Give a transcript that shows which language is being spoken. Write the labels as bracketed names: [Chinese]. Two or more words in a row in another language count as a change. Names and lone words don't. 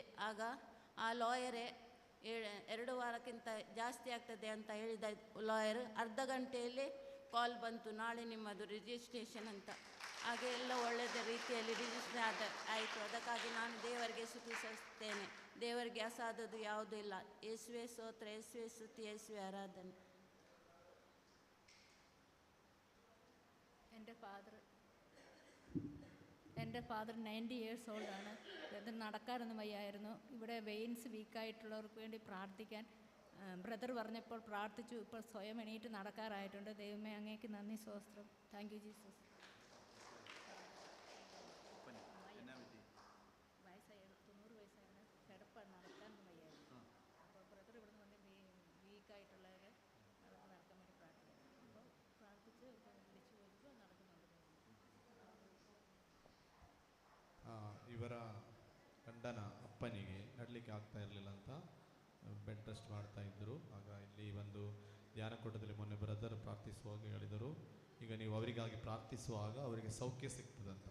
[Kannada] ಆಗ ಆ ಲಾಯರೇ 2 ವಾರಕ್ಕಿಂತ ಜಾಸ್ತಿ ಆಗ್ತದೆ ಅಂತ ಹೇಳಿದ ಲಾಯರ್ ಅರ್ಧ ಗಂಟೆಯಲ್ಲಿ ಕಾಲ್ ಬಂತು, ನಾಳೆ ನಿಮ್ಮದು ರಿಜಿಸ್ಟ್ರೇಷನ್ ಅಂತ. ಹಾಗೆ ಎಲ್ಲ ಒಳ್ಳೆಯದ ರೀತಿಯಲ್ಲಿ ರಿಜಿಸ್ಟ್ರೇಷನ್ ಆಯಿತು. ಅದಕ್ಕಾಗಿ ನಾನು ದೇವರಿಗೆ ಸ್ತುತಿಸುತ್ತೇನೆ. ದೇವರಿಗೆ ಅಸಾಧದು ಯಾವುದೂ ಇಲ್ಲ. ಯೇಸುವೆ ಸ್ತೋತ್ರ, ಯೇಸುವೆ ಸ್ತುತಿ, ಯೇಸುವೆ ಆರಾಧನೆ. [Malayalam] എൻ്റെ ഫാദർ 90 years ഓൾഡാണ്. ഇത് നടക്കാനൊന്നും വയ്യായിരുന്നു. ഇവിടെ വെയിൻസ് വീക്കായിട്ടുള്ളവർക്ക് വേണ്ടി പ്രാർത്ഥിക്കാൻ ബ്രദർ പറഞ്ഞപ്പോൾ പ്രാർത്ഥിച്ചു. ഇപ്പോൾ സ്വയം എണീറ്റ് നടക്കാറായിട്ടുണ്ട്. ദൈവമേ, അങ്ങേക്ക് നന്ദി, സ്തോത്രം. [English] thank you Jesus. [Malayalam] വയസ്സായി 90 വയസ്സാണ്. കിടപ്പാണ്, നടക്കാനൊന്നും വയ്യായിരുന്നു. അപ്പോൾ ബ്രദർ ഇവിടുന്ന് വന്ന് വീക്കായിട്ടുള്ളവരെ നടക്കാൻ വേണ്ടി പ്രാർത്ഥിക്കാം. അപ്പോൾ പ്രാർത്ഥിച്ച് വിളിച്ചു പോയപ്പോൾ നടക്കുന്നുണ്ട്. [Kannada] ಇವರ ಗಂಡನ ಅಪ್ಪನಿಗೆ ನಡಲಿಕ್ಕೆ ಆಗ್ತಾ ಇರಲಿಲ್ಲ ಅಂತ [English] bed rest [Kannada] ಮಾಡ್ತಾ ಇದ್ದರು. ಆಗ ಇಲ್ಲಿ ಒಂದು ಧ್ಯಾನಕೂಟದಲ್ಲಿ ಮೊನ್ನೆ ಬ್ರದರ್ ಪ್ರಾರ್ಥಿಸುವಾಗ ಹೇಳಿದರು, ಈಗ ನೀವು ಅವರಿಗಾಗಿ ಪ್ರಾರ್ಥಿಸುವಾಗ ಅವರಿಗೆ ಸೌಖ್ಯ ಸಿಗ್ತದಂತ.